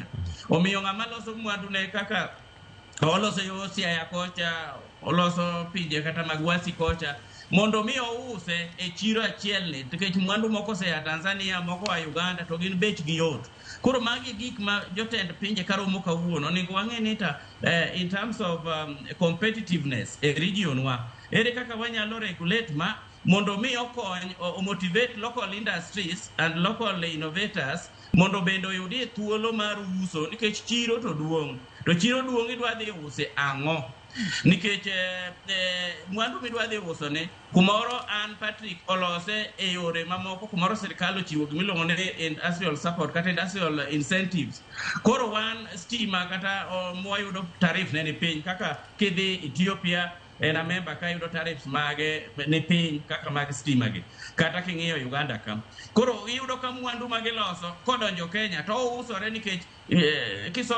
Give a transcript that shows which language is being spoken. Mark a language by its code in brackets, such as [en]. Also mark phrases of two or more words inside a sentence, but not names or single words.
[luo] Omiyo ng'ama loso mwandu ne kaka oloso yo Siaya kocha oloso pinje kata magwasi kocha mondo mi ouse e chiro achiel ni nikech mwandu moko seya Tanzania moko wa Uganda to gin bech gi yot. Koro magi gik ma jotend pinje karomo kawuono nego wang'e ni [en] in terms of competitiveness [luo] e region wa ere kaka wanyalo regulate ma mondo mi okony [en] motivate local industries and local innovators [luo] mondo bendo yudie thuolo mar uso nikech chiro to duong' idwa dhi use ang'o nikech mwandu midwa dhi uso ne kumoro an Patrick olose e yore mamoko kumoro sirikal ochiwo gimiluongo ni [en] industrial support [luo] kata [en] industrial incentives [luo] koro wan stima kata mwayudo tarif ne ni piny kaka kidhi Ethiopia [en] a member [luo] ka yudo tariffs mage ni piny kaka mag stima gi kata king'iyo Uganda ka koro iyudo ka mwandu magiloso kodonjo Kenya to usore nikech